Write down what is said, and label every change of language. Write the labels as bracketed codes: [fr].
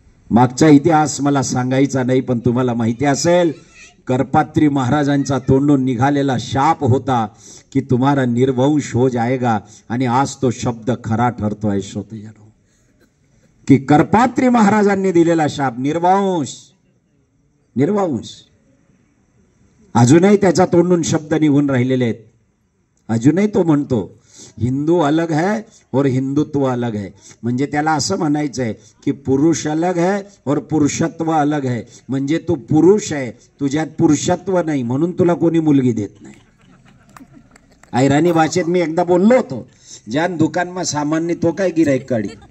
[mr] मागचा इतिहास मला सांगायचा नाही, पण तुम्हाला माहिती असेल करपात्री महाराजांचा तोंडून निघालेला शाप होता की [hi] तुम्हारा निर्वंश हो जाएगा, [mr] आणि आज तो शब्द खरा ठरतोय श्रोतेजनो, की करपात्री महाराजांनी दिलेला शाप निर्वंश, निर्वंश अजूनही त्याच्या तोंडून शब्द निघून राहिलेले आहेत. अजूनही तो म्हणतो [hi] हिंदू अलग है और हिंदुत्व अलग है. [mr] म्हणजे त्याला असं म्हणायचंय की [hi] पुरुष अलग है और पुरुषत्व अलग है. [mr] म्हणजे तू पुरुष आहे, तुझ्यात पुरुषत्व नाही, म्हणून तुला कोणी मुलगी देत नाही. ऐराणी भाषेत मी एकदा बोललो होतो, [ahr] ज्यान दुकानमा सामान्य तो काय गिराईक काढी.